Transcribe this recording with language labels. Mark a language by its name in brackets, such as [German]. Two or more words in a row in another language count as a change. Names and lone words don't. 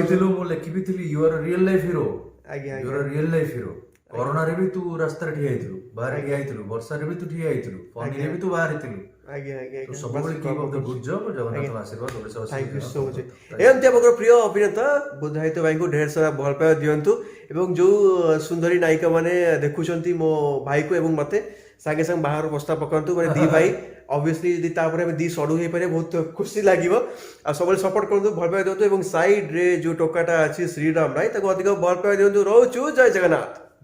[Odia] ଦେଖିଥିଲୁ ମୁଁ ଲେଖି ବି ଥିଲି [English] you are real life hero [Odia] ଆଜ୍ଞା [English] ୟୁ [Odia] ଆଜ୍ଞା [English] are real life hero [Odia] କରୋନାରେ ବି ତୁ ରାସ୍ତାରେ ଠିଆ ହେଇଥିଲୁ ବାହାରେ ଠିଆ ହେଇଥିଲୁ ବର୍ଷାରେ ବି ତୁ ଠିଆ ହେଇଥିଲୁ ଫନିରେ ବି ତୁ ବାହାରେ ଥିଲୁ ଆଜ୍ଞା ଆଜ୍ଞା ତୁ ଆଜ୍ଞା ସବୁବେଳେ [English] keep up the good job [Odia] ଜଗନ୍ନାଥଙ୍କ ଆଶୀର୍ବାଦ [English] thank you so much [Odia] ଓଡ଼ିଶା ଏମିତି ଆପଣଙ୍କର ପ୍ରିୟ ଅଭିନେତା ବୁଦ୍ଧାୟିତ ଭାଇଙ୍କୁ ଢେର ସାରା ଭଲ ପାଇବା ଦିଅନ୍ତୁ ଏବଂ ଯୋଉ ସୁନ୍ଦରୀ ନାୟିକା ମାନେ ଦେଖୁଛନ୍ତି ମୋ ଭାଇକୁ ଏବଂ ମତେ ସାଙ୍ଗେ ସାଙ୍ଗେ ବାହାର ପ୍ରସ୍ତାବ ପକାନ୍ତୁ ମାନେ ଦି ଭାଇ ଅବଭିୟସଲି ଯଦି ତାପରେ ଆମେ ଦି ସଡୁ ହେଇପାରିବା ବହୁତ ଖୁସି ଲାଗିବ ଆଉ ସବୁବେଳେ ସପୋର୍ଟ କରନ୍ତୁ ଭଲ ପାଇବା ଦିଅନ୍ତୁ ଏବଂ ସାଇଡରେ ଯୋଉ ଟୋକାଟା ଅଛି ଶ୍ରୀରାମ ଭାଇ ତାକୁ ଅଧିକ ଭଲ ପାଇବା ଦିଅନ୍ତୁ ରହୁଛୁ ଜୟ ଜଗନ୍ନାଥ